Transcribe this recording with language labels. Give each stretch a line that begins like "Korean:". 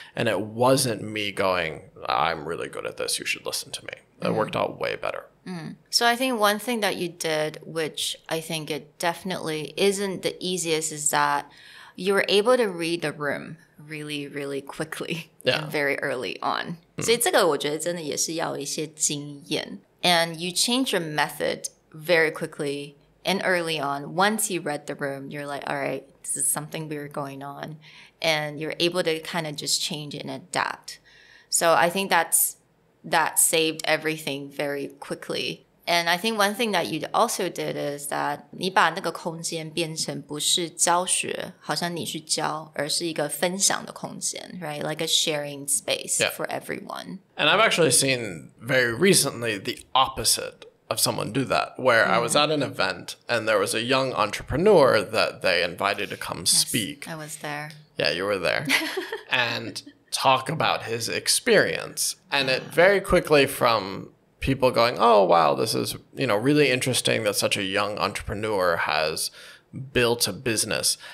English: And it wasn't me going, I'm really good at this, you should listen to me. It worked out way better. So I think one thing that you did, which I think it definitely isn't the easiest, is that you were able to read the room really, really quickly and very early on.
Chinese: 所以这个我觉得真的也是要有一些经验.
English: And you change your method very quickly and early on. Once you read the room, you're like, all right, this is something weird going on. And you're able to kind of just change and adapt. So I think that saved everything very quickly. And I think one thing that you also did is that
Chinese: 你把那个空间变成不是教学，好像你去教，而是一个分享的空间,
English: right? Like a sharing space for everyone. And I've actually seen very recently the opposite of someone do that, where I was at an event and there was a young entrepreneur that they invited to come speak. I was there. Yeah, you were there. And talk about his experience. And it very quickly from people going, oh, wow, this is, really interesting that such a young entrepreneur has built a business.